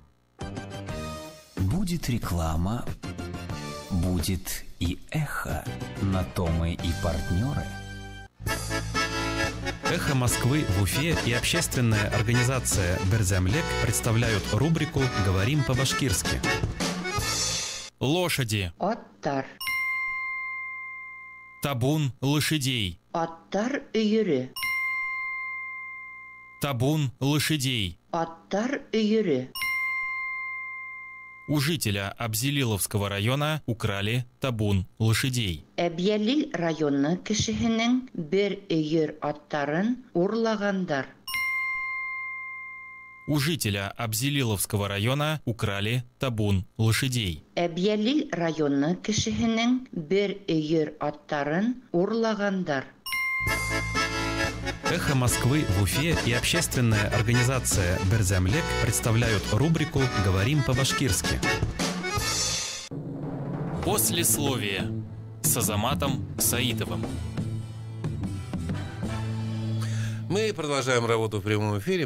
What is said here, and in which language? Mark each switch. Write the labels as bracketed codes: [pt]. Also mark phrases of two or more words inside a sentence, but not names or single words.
[ru] Будет реклама, будет и эхо. На то мы и партнеры. «Эхо Москвы» в Уфе и общественная организация «Берземлек» представляют рубрику «Говорим по-башкирски». Лошади. [ba] Аттар. [ru] Табун лошадей. [ba] Аттар өйрі. [ru] Табун лошадей. [ba] Аттар өйрі. [ru] У жителя Абзелиловского района украли табун лошадей. [ba] Әбьялил районы кешеһенең бер өйір аттарын урлагандар. [ru] У жителя Абзелиловского района украли табун лошадей. [ba] Әбьялил районы кешеһенең бер өйір аттарын урлагандар. [ru] «Эхо Москвы» в Уфе и общественная организация «Берземлек» представляют рубрику «Говорим по-башкирски». Послесловие с Азаматом Саитовым. Мы продолжаем работу в прямом эфире.